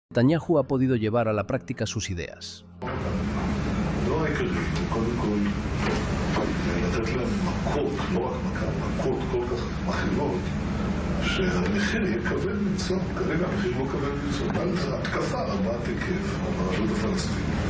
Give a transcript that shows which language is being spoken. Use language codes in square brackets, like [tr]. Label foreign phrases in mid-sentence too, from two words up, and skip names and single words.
[es] Netanyahu ha podido llevar a la práctica sus ideas. [he] לא העיקרי, קודם כל, לתת להם מכות, לא רק מכות כל כך מכירות, שהמחיר יהיה כבד מנשוא. כרגע המחיר לא כבד מנשוא. התקפה רבת היקף ברשות הפלסטינית.